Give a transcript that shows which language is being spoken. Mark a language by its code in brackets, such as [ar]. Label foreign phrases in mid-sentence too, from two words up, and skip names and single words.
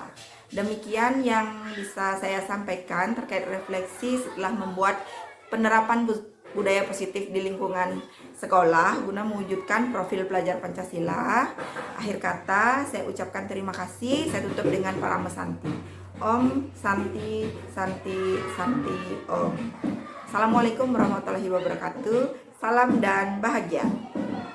[id] Demikian yang bisa saya sampaikan terkait refleksi setelah membuat penerapan budaya positif di lingkungan sekolah guna mewujudkan profil pelajar Pancasila. Akhir kata, saya ucapkan terima kasih. Saya tutup dengan Parama Santi. [sa] Om Santi Santi Santi Om. [ar] Assalamualaikum warahmatullahi wabarakatuh. [id] Salam dan bahagia.